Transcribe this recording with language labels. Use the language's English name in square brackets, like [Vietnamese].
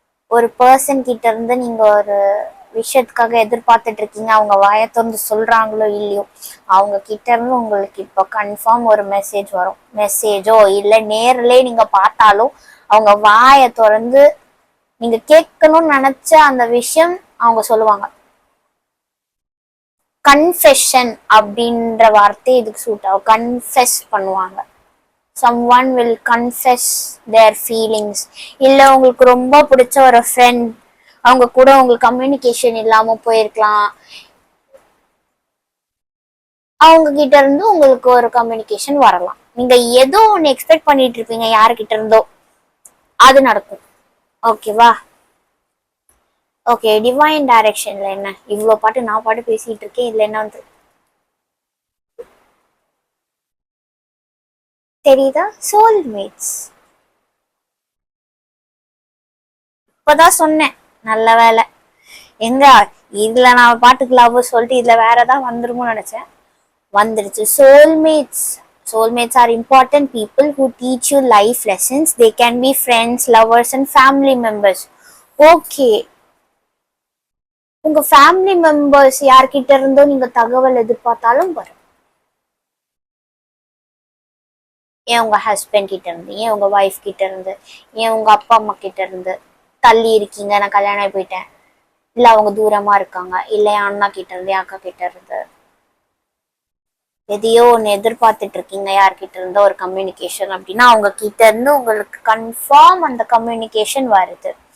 [Tamil] ஒரு பர்சன் கிட்ட இருந்து நீங்க ஒரு விஷயத்துக்காக எதிர்பார்த்துட்டு இருக்கீங்க, அவங்க வாயை திறந்து சொல்றாங்களோ இல்லையோ, அவங்க கிட்ட இருந்து உங்களுக்கு இப்போ கன்ஃபார்ம் ஒரு மெசேஜ் வரும். மெசேஜோ இல்லை நேர்லயே நீங்க பார்த்தாலும் அவங்க வாயை திறந்து நீங்க கேட்கணும்னு நினைச்ச அந்த விஷயம் அவங்க சொல்லுவாங்க. கன்ஃபெஷன் அப்படின்ற வார்த்தை இதுக்கு சூட் ஆகும். கன்ஃபெஸ் பண்ணுவாங்க. [English] someone will confess their feelings. [Tamil] இல்ல உங்களுக்கு ரொம்ப பிடிச்ச ஒரு ஃப்ரெண்ட், அவங்க கூட உங்களுக்கு கம்யூனிகேஷன் இல்லாம போயிருக்கலாம், அவங்க கிட்ட இருந்து உங்களுக்கு ஒரு கம்யூனிகேஷன் வரலாம். நீங்க ஏதோ ஒன்னு எக்ஸ்பெக்ட் பண்ணிட்டு இருப்பீங்க யாருக்கிட்ட இருந்தோ, அது நடக்கும். ஓகேவா? ஓகே, டிவைன் டைரக்ஷன்ல என்ன இவ்வளவு பாட்டு நான் பாட்டு பேசிட்டு இருக்கேன், இதுல என்ன வந்து தெரியுதா? சோல்மேட்ஸ். இப்பதான் சொன்னேன், நல்ல வேலை. எங்க இதுல நான் பாட்டுக்கு லவ் சொல்லிட்டு இதுல வேற ஏதாவது வந்துருமோ நினைச்சேன், வந்துருச்சு. Soulmates. [English] Soulmates are important people who teach you life lessons. They can be friends, lovers and family members. [Tamil] Okay, உங்க ஃபேமிலி மெம்பர்ஸ் யார்கிட்ட இருந்தோ நீங்க தகவல் எதிர்பார்த்தாலும் வரும். ஏன் உங்க ஹஸ்பண்ட் கிட்ட இருந்து, ஏன் உங்க ஒய்ஃப் கிட்ட இருந்து, ஏன் உங்க அப்பா அம்மா கிட்ட இருந்து. தள்ளி இருக்கீங்க, நான் கல்யாணம் ஆகி போயிட்டேன், இல்ல அவங்க தூரமா இருக்காங்க, இல்ல என் அண்ணா கிட்ட இருந்து, அக்கா கிட்ட இருந்து, எதையோ ஒன்று எதிர்பார்த்துட்டு இருக்கீங்க யார்கிட்ட இருந்தோ ஒரு கம்யூனிகேஷன் அப்படின்னா, அவங்க கிட்ட இருந்து உங்களுக்கு கன்ஃபார்ம் அந்த கம்யூனிகேஷன் வருது.